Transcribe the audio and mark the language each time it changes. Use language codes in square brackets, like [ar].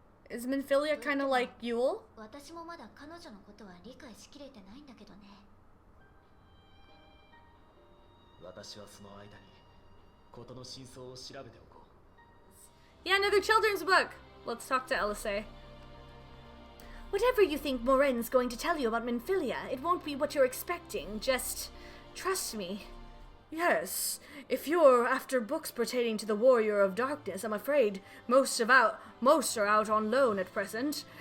[en] Is Minfilia kind of like Yule? [ja] 私もまだ彼女のことは理解しきれてないんだけどね。私はその間に事の真相を調べておこう。 [en] Yeah, another children's book. Let's talk to Elisee. Whatever you think Moren's going to tell you about Minfilia, it won't be what you're expecting. Just trust me. Yes, if you're after books pertaining to the Warrior of Darkness, I'm afraid most are out on loan at present.